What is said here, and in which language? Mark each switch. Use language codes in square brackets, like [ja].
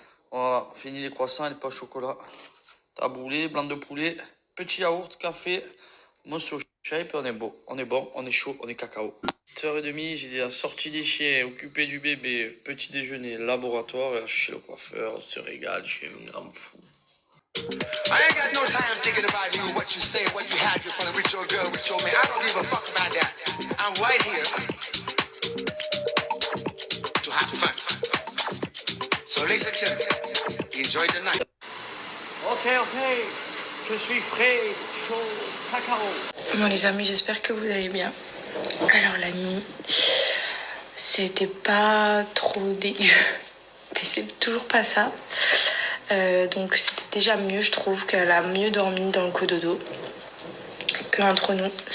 [fr] Voilà, fini les croissants et les pains au chocolat. Taboulé, blanc de poulet, petit yaourt, café, mousse au shape, on est beau, on est bon, on est chaud, on est cacao. 7h30, j'ai déjà sorti des chiens, occupé du bébé, petit déjeuner, laboratoire, et chez le coiffeur, on se régale, je suis un grand fou. [en] I ain't got no time thinking about you, what you say, what you have, you're gonna with your girl, with your man. I don't give a fuck about that. I'm right here to have fun. So ladies and gentlemen, enjoy the night. [fr] Ok, je suis frais, chaud, cacao. Bon les amis, j'espère que vous allez bien. Alors la nuit, c'était pas trop dégueu, mais c'est toujours pas ça. Donc c'était déjà mieux, je trouve qu'elle a mieux dormi dans le cododo que entre nous.